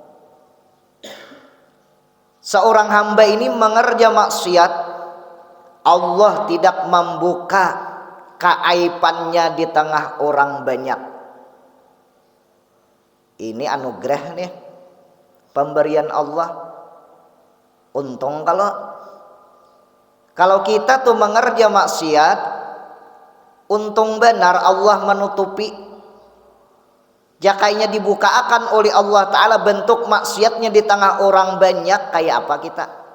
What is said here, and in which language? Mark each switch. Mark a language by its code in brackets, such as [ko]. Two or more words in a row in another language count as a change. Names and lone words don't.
[bjn] Seorang hamba ini mengerja maksiat, Allah tidak membuka keaibannya di tengah orang banyak. Ini anugerah nih, pemberian Allah. Untung kalau kita tuh mengerja maksiat, untung benar Allah menutupi. Jakainya dibukakan oleh Allah Ta'ala bentuk maksiatnya di tengah orang banyak, kayak apa kita?